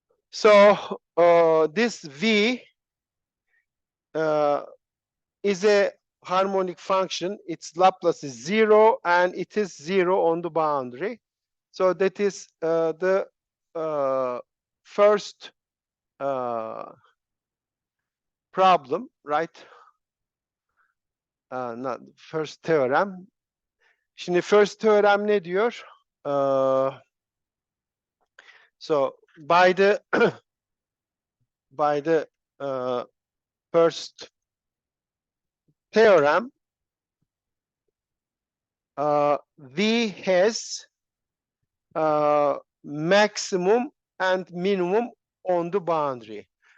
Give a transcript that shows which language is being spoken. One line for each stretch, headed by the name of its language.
English: So this v is a harmonic function. Its Laplace is 0, and it is 0 on the boundary. So that is the first problem, right? Not first theorem.
Turkish: Şimdi first theorem ne diyor?
English: So by the first theorem, V has maximum and minimum on the boundary.